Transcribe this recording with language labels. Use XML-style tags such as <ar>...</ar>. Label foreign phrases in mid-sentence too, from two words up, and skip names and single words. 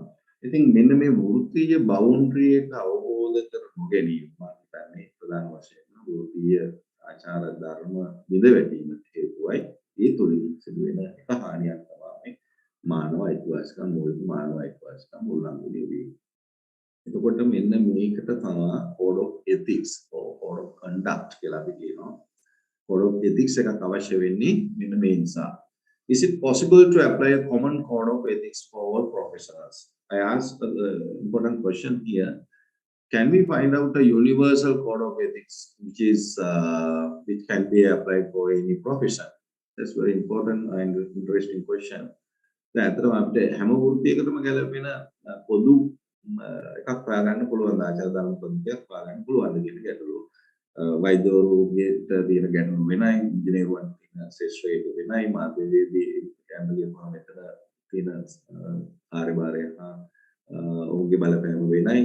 <si>ඉතින් මෙන්න මේ වෘත්තීය බවුන්ඩරි එක අවබෝධ කර නොගැනීම මම හිතන්නේ ප්‍රධාන වශයෙන් වෘත්තීය ආචාර ධර්ම විදවැටීමට හේතුවයි. ඒ තුළින් සිදුවෙන එක හානියක් තමයි මානව අයිතිවාසිකම් මූලික මානව අයිතිවාසිකම් උල්ලංඝනය වීම. එතකොට මෙන්න මේකට තමයි</si> <en>code of ethics code of conduct</en> <si>කියලා අපි කියනවා.</si> <en>code of ethics</en> <si>එකක් අවශ්‍ය වෙන්නේ මෙන්න මේ නිසා.</si> <en>Is it possible to apply a common code of ethics for all professionals? I asked the important question here. Can we find out a universal code of ethics which can be applied for any profession? That's very important and interesting question.</en> <si>ඇත්තටම අපිට හැම වෘත්තියකටම ගැලපෙන පොදු එකක් හොයාගන්න පුළුවන් ආචාර ධර්ම පොදුයක් හොයාගන්න පුළුවන් කියන ගැටලුව. වෛද්‍යවරුන්ට තියෙන ගැටලු වෙනයි, ඉංජිනේරුවන් තියෙන ශේෂ්ත්‍රයක වෙනයි, මාධ්‍යවේදී යන්නේ කොහොමද මෙතන තියෙන කාර්යභාරය ඔවුන්ගේ බලපෑම වෙනයි.</si>